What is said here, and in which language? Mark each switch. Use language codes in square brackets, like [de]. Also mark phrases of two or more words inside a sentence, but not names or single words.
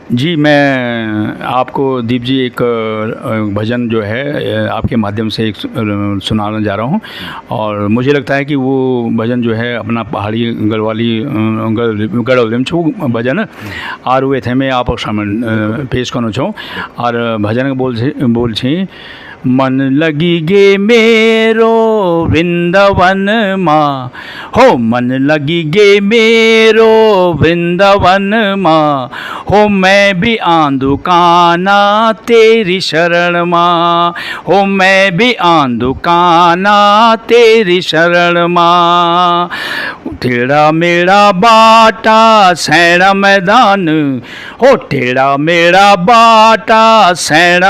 [hi] जी, मैं आपको दीप जी एक भजन जो है आपके माध्यम से एक सुनाने जा रहा हूँ। और मुझे लगता है कि वो भजन जो है अपना पहाड़ी गढ़वाली गढ़वाली छो भजन और वे थे मैं आप सामने पेश करना चाहूँ। [gbm] और भजन बोल छी मन लगी गे मेरो वृंदावन माँ, हो मन लगी गे मेरो वृंदावन माँ, हो मैं भी आंदू काना तेरी शरण माँ, हो मैं भी आंदू काना तेरी शरण माँ। टेढ़ा मेरा बाटा सैड़ा मैदान, हो टेढ़ा मेरा बाटा सैड़ा